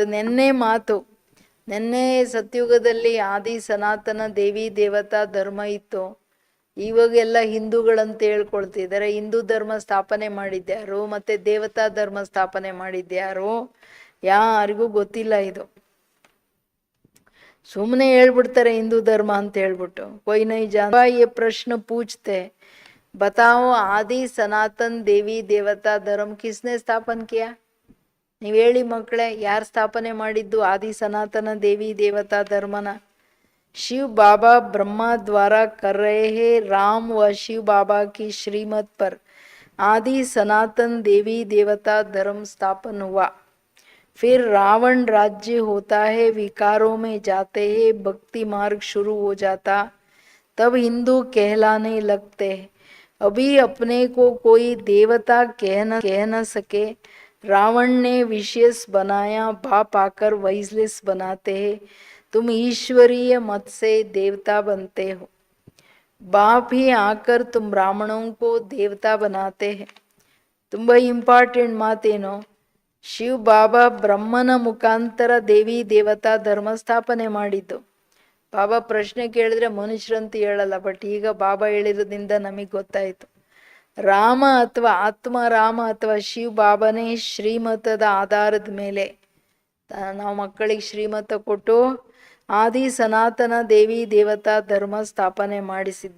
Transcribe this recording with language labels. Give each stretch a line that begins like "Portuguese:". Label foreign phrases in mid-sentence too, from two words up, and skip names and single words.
Kannada: ನೆನ್ನೆ ಮಾತು, ನೆನ್ನೆ ಸತ್ಯುಗದಲ್ಲಿ ಆದಿ ಸನಾತನ ದೇವಿ ದೇವತಾ ಧರ್ಮ ಇತ್ತು, ಇವಾಗೆಲ್ಲ ಹಿಂದೂಗಳಂತ ಹೇಳ್ಕೊಳ್ತಿದ್ದಾರೆ. ಹಿಂದೂ ಧರ್ಮ ಸ್ಥಾಪನೆ ಮಾಡಿದ್ಯಾರು ಮತ್ತು ದೇವತಾ ಧರ್ಮ ಸ್ಥಾಪನೆ ಮಾಡಿದ್ಯಾರು ಯಾರಿಗೂ ಗೊತ್ತಿಲ್ಲ. ಇದು ಸುಮ್ಮನೆ ಹೇಳ್ಬಿಡ್ತಾರೆ ಹಿಂದೂ ಧರ್ಮ ಅಂತ ಹೇಳ್ಬಿಟ್ಟು.
Hindi: कोई नहीं जानता. ये प्रश्न पूछते, बताओ आदि सनातन देवी देवता धर्म किसने स्थापन किया. ನೀವು ಹೇಳಿ ಮಕ್ಕಳೇ, ಯಾರು ಸ್ಥಾಪನೆ ಮಾಡಿದ್ದು ಆದಿ ಸನಾತನ ದೇವಿ ದೇವತಾ ಧರ್ಮನ. शिव बाबा ब्रह्मा द्वारा कर रहे हैं. राम व शिव बाबा की श्रीमत पर आदि सनातन देवी देवता धर्म स्थापन हुआ. फिर रावण राज्य होता है, विकारों में जाते हैं, भक्ति मार्ग शुरू हो जाता, तब हिंदू कहलाने लगते हैं. अभी अपने को कोई देवता कह न सके. रावण ने विशेष बनाया, बाप आकर वाइसलेस बनाते हैं. तुम ईश्वरीय मत से देवता बनते हो. बाप ही आकर तुम ब्राह्मणों को देवता बनाते हैं.
Kannada: ತುಂಬ ಇಂಪಾರ್ಟೆಂಟ್ ಮಾತೇನು, ಶಿವ್ ಬಾಬಾ ಬ್ರಹ್ಮನ ಮುಖಾಂತರ ದೇವಿ ದೇವತಾ ಧರ್ಮ ಸ್ಥಾಪನೆ ಮಾಡಿದ್ದು. ಬಾಬಾ ಪ್ರಶ್ನೆ ಕೇಳಿದ್ರೆ ಮನುಷ್ಯರಂತ ಹೇಳಲ್ಲ, ಬಟ್ ಈಗ ಬಾಬಾ ಹೇಳಿರೋದ್ರಿಂದ ನಮಗೆ ಗೊತ್ತಾಯಿತು. ರಾಮ ಅಥವಾ ಆತ್ಮರಾಮ ಅಥವಾ ಶಿವ್ ಬಾಬಾನೇ ಶ್ರೀಮತದ ಆಧಾರದ ಮೇಲೆ ನಾವು ಮಕ್ಕಳಿಗೆ ಶ್ರೀಮತ ಕೊಟ್ಟು ಆದಿ ಸನಾತನ ದೇವಿ ದೇವತಾ ಧರ್ಮ ಸ್ಥಾಪನೆ ಮಾಡಿಸಿದ್ದು.